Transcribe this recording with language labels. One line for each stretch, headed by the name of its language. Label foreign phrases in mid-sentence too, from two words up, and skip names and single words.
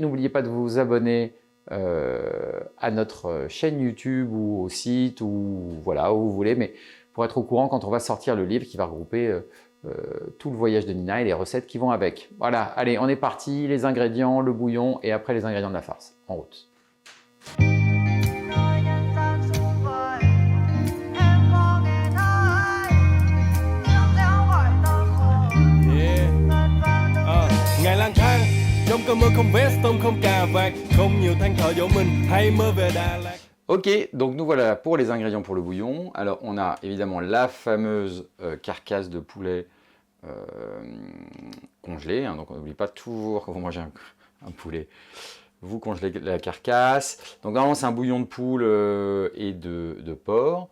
French: N'oubliez pas de vous abonner à notre chaîne YouTube ou au site ou voilà, où vous voulez, mais pour être au courant quand on va sortir le livre qui va regrouper tout le voyage de Nina et les recettes qui vont avec. Voilà, allez, on est parti, les ingrédients, le bouillon et après les ingrédients de la farce. En route.
Vietnamese: Ngày lang thang trong cơn mưa không vest tôm không cà vạt không nhiều than thở dỗ mình hay mơ về Đà Lạt.
French: Ok, donc nous voilà pour les ingrédients pour le bouillon. Alors on a évidemment la fameuse carcasse de poulet congelée, hein, donc on n'oublie pas toujours quand vous mangez un poulet, vous congelez la carcasse. Donc normalement c'est un bouillon de poule et de porc.